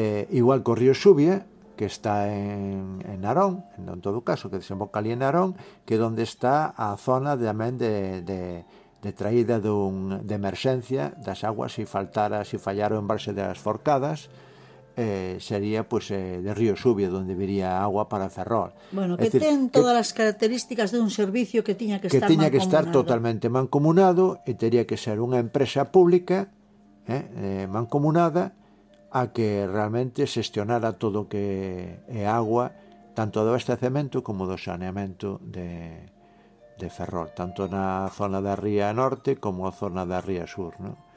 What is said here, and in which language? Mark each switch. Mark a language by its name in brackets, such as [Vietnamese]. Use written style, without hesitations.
[Galician] Igual que o río Xubia, que está en Narón, en todo caso, que desemboca ali en Narón, que é onde está a zona tamén de traída de emerxencia das aguas, se faltara, se fallara o embalse das Forcadas, [Spanish] sería pues de río Xubia, donde vería agua para Ferrol. Bueno, es que decir, [Galician] ten todas que, [Spanish] las características de un servicio que [Galician] tiña que estar tiña que estar totalmente mancomunado e tería que ser unha empresa pública mancomunada a que realmente xestionara todo o que é agua, tanto do abastecemento como do saneamento de Ferrol, tanto na zona da ría norte como na zona da ría sur, ¿no?